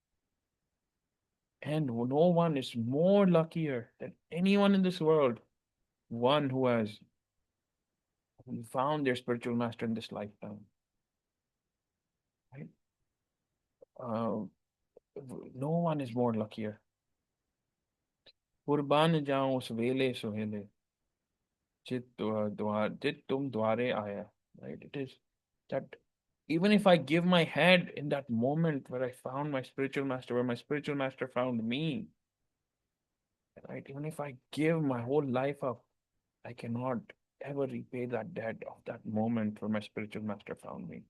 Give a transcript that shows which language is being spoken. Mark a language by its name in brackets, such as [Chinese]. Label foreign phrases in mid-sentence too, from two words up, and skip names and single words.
[English] And no one is more luckier than anyone in this world, one who has found their spiritual master in this lifetime. Right? Uh, no one is more luckier. [Punjabi] ਕੁਰਬਾਨ ਜਾਊਂ ਉਸ ਵੇਲੇ ਸੁਹੇਲੇ ਚਿਤ ਤੁਮ ਦੁਆਰੇ ਆਇਆ. [English] Right? It is that even if I give my head in that moment where I found my spiritual master, where my spiritual master found me, right? Even if I give my whole life up, I cannot ever repay that debt of that moment where my spiritual master found me.